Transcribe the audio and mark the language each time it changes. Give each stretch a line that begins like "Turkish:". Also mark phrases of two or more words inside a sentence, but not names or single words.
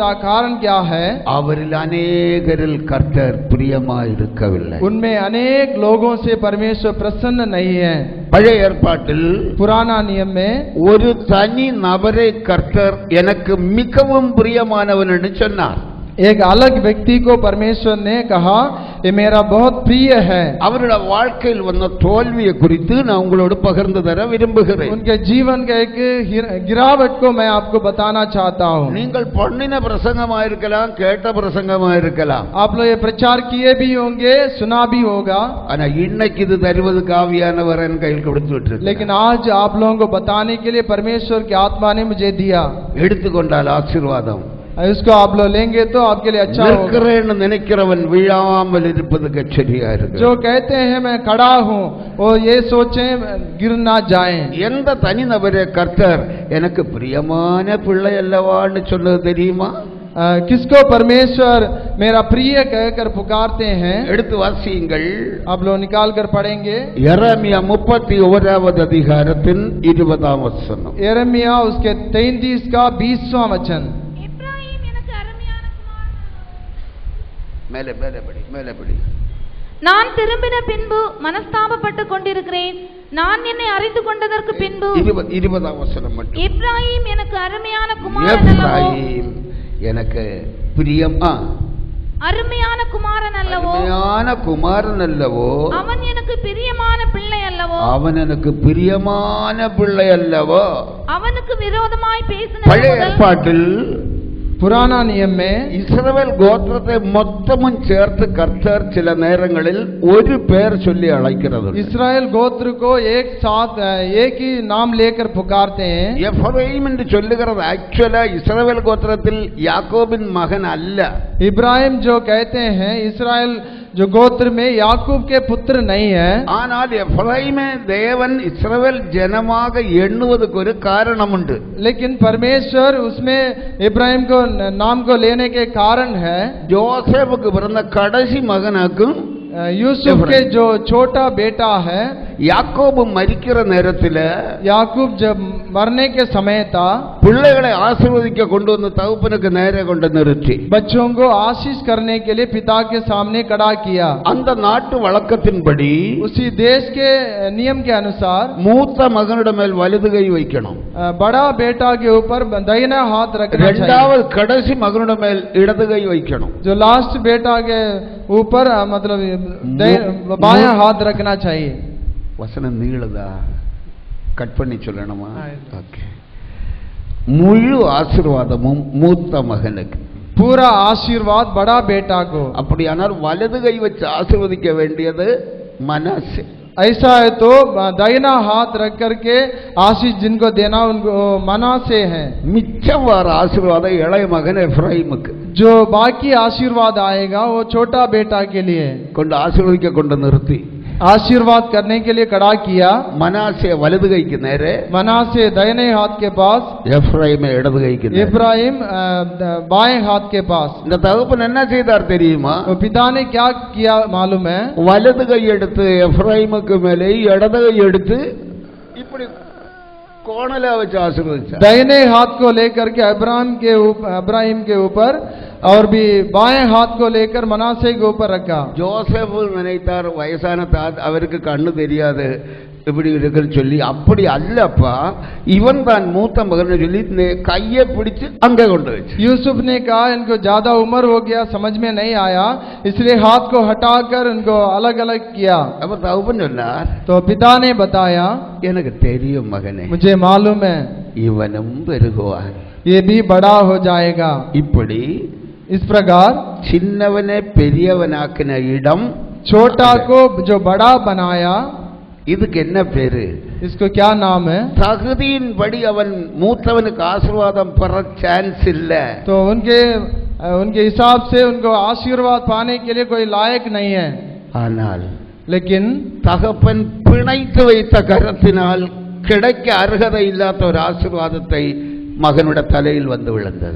Hindi: कारण क्या है?
Tamil: அவரில் அநேகரில் கர்த்தர் பிரியமாயிருக்கவில்லை.
Hindi: उनमें अनेक लोगों से परमेश्वर प्रसन्न नहीं है.
Tamil: பழைய ஏற்பாட்டில்
Hindi: पुराना नियम में
Tamil: ஒரு தனி நபரை கர்த்தர் எனக்கு மிகவும் பிரியமானவன் என்று சொன்னார்.
Hindi: एक अलग व्यक्ति को परमेश्वर ने कहा, ये मेरा बहुत प्रिय है.
Tamil: அவருடைய வாழ்க்கையில் வந்த தோல்வியை குறித்து நான் உங்களோடு பகிர்ந்து தர விரும்புகிறேன்.
Hindi: उनके जीवन का एक गिरावट को मैं आपको बताना चाहता हूँ.
Tamil: நீங்கள் பண்ணின பிரசங்கமா இருக்கலாம், கேட்ட பிரசங்கமா இருக்கலாம்.
Hindi: आप लोग ये प्रचार किए भी होंगे, सुना भी होगा,
Tamil: ஆனா இன்னைக்கு இது தருவதற்கு ஆவியானவர் என் கையில் கொடுத்து விட்டு,
Hindi: लेकिन आज आप लोगों को बताने के लिए परमेश्वर की आत्मा ने मुझे दिया.
Tamil: எடுத்துக்கொண்டால் ஆசீர்வாதம்.
Hindi: इसको आप लोग लेंगे तो आपके लिए अच्छा होगा.
Tamil: நினைக்கிறவன் விழாமல் இருப்பதுக்கு சரியா இருக்கு.
Hindi: जो कहते हैं मैं खड़ा हूँ और ये सोचें गिर ना जाएं.
Tamil: எந்த தனி நபரே கர்த்தர் எனக்கு பிரியமான பிள்ளை அல்லவான்னு சொன்னது தெரியுமா?
Hindi: किसको परमेश्वर मेरा प्रिय कहकर पुकारते हैं?
Tamil: எடுத்து வாசியுங்கள்.
Hindi: आप लोग निकाल कर पढ़ेंगे.
Tamil: எரேமியா 31வது அதிகாரத்தின் 20ஆம் வசனம்.
Hindi: यिर्मयाह उसके 33 का 20वां वचन.
Tamil: எப்ராயிம் எனக்கு அருமையான குமாரன். மேலே மேலே படி, மேலே படி. நான் திரும்பின பின்பு மனஸ்தாபப்பட்டு கொண்டிருக்கிறேன். நான் என்னை அறிந்து கொண்டதற்கு பின்பு 20ஆம் வசனம் மட்டும். எப்ராயிம் எனக்கு அருமையான குமாரன் அல்லவோ, எப்ராயிம் எனக்கு பிரியமா, அருமையான குமாரன் அல்லவோ, அருமையான குமாரன் அல்லவோ, அவன் எனக்கு பிரியமான பிள்ளை அல்லவோ, அவன் எனக்கு பிரியமான பிள்ளை அல்லவோ. அவனுக்கு விரோதமாய் பேசின பழைய ஏற்பாட்டில்
Hindi: पुराना नियम में
Tamil: இஸ்ரவேல் கோத்திரத்தை மொத்தமும் சேர்த்து கர்த்தர் சில நேரங்களில் ஒரு பெயர் சொல்லி அழைக்கிறது.
Hindi: इस्राएल गोत्र को एक साथ एक ही नाम लेकर पुकारते हैं.
Tamil: எப்ராயிம் என்று சொல்லுகிறது ஆக்சுவலா இஸ்ரவேல் கோத்திரத்தில் யாக்கோபின் மகன் அல்ல.
Hindi: इब्राहिम जो कहते हैं इस्राएल जो गोत्र में याकूब के पुत्र नहीं है.
Tamil: ஆனால் எப்ராயிமை தேவன் இஸ்ரவேல் ஜனமாக எண்ணுவதற்கு ஒரு காரணம் உண்டு.
Hindi: लेकिन परमेश्वर उसमें इब्राहिम को नाम को लेने के कारण है,
Tamil: ஜோசேப்புக்கு பிறந்த கடைசி மகனுக்கும்
Hindi: यूसुफ के जो छोटा बेटा है
Tamil: யாக்கோபு மரிக்கிற நேரத்தில்
Hindi: याकूब जब मरने के समय था,
Tamil: பிள்ளைகளை ஆசீர்வதிக்க கொண்டு வந்து தகப்பனுக்கு நேரே கொண்டு நிறுத்தி
Hindi: बच्चों को आशीष करने के लिए पिता के सामने खड़ा किया।
Tamil: அந்த நாட்டு வழக்கத்தின்படி
Hindi: उसी देश के नियम के अनुसार
Tamil: மூத்த மகனிட மேல் வலது கை வைக்கணும்,
Hindi: बड़ा बेटा के ऊपर दाहिना हाथ रखना चाहिए,
Tamil: இரண்டாவது கடைசி மகனிட மேல் இடது கை வைக்கணும்,
Hindi: जो लास्ट बेटा के ऊपर मतलब बायां हाथ रखना चाहिए।
Tamil: வசனம் நீளுதா? கட் பண்ணி சொல்லணுமா? ஓகே. முழு ஆசீர்வாதமும் மூத்த மகனுக்கு,
Hindi: पूरा आशीर्वाद बड़ा बेटा को।
Tamil: அப்படியானால் வலது கை வச்சு ஆசீர்வதிக்க வேண்டியது மனாசே।
Hindi: ऐसा है तो दाहिना हाथ रख करके आशीष जिनको देना उनको मनासे हैं।
Tamil: மிச்சம் வர ஆசீர்வாதம் இளைய மகன் எப்ராயிமுக்கு,
Hindi: जो बाकी आशीर्वाद आएगा वो छोटा बेटा के लिए
Tamil: கொண்டு ஆசீர்வதிக்க கொண்டு நிறுத்தி
Hindi: आशीर्वाद करने के लिए खड़ा किया।
Tamil: மனாசே வலது கைக்கு நேரே,
Hindi: मनासे दाहिने हाथ के पास,
Tamil: எப்ராயிமை இடது கைக்கு நேரே।
Hindi: इब्राहिम बाएं हाथ के पास।
Tamil: இந்த தகப்பன் என்ன செய்தார் தெரியுமா?
Hindi: तो पिता ने क्या किया मालूम है?
Tamil: வலது கை எடுத்து எப்ராயிமுக்கு மேலே, இடது கை எடுத்து இப்படி கோணலா வச்சு ஆசீர்வதிச்சார்।
Hindi: दाहिने हाथ को लेकर के इब्राहिम के ऊपर और भी बाएं हाथ को लेकर मनासे के ऊपर रखा।
Tamil: ஜோசப் நினைத்தார் வயசான அவருக்கு கண்ணு தெரியாது இப்படி இருக்குன்னு சொல்லி, அப்படி அல்லப்பா, இவன் தான் மூத்த மகன் சொல்லி கையை பிடிச்சு அங்கே கொண்டு வச்சு।
Hindi: यूसुफ ने कहा इनको ज्यादा उम्र हो गया, समझ में नहीं आया, इसलिए हाथ को हटाकर इनको अलग अलग किया।
Tamil: அப்ப தகப்பன் சொன்னார்,
Hindi: तो पिता ने बताया,
Tamil: எனக்கு தெரியும் மகனே,
Hindi: मुझे मालूम है
Tamil: இவனும் பெருகுவான்,
Hindi: ये भी बड़ा हो जाएगा।
Tamil: இப்படி
Hindi: इस प्रकार
Tamil: சின்னவனே பெரியவனாக்கின இடம்,
Hindi: छोटा को जो बड़ा बनाया,
Tamil: இதுக்கு என்ன பேரு?
Hindi: इसको क्या नाम है?
Tamil: தகுதியின்படி அவன் மூத்தவனுக்கு ஆசீர்வாதம் பெற சான்ஸ் இல்ல।
Hindi: तो उनके हिसाब से उनको आशीर्वाद पाने के लिए कोई लायक नहीं है।
Tamil: ஆனால்
Hindi: लेकिन
Tamil: தகப்பன் பிணைத்து வைத்த கரத்தினால் கிடைக்க அருகதை இல்லாத ஒரு ஆசீர்வாதத்தை மகனுடைய தலையில் வந்து விழுந்தது।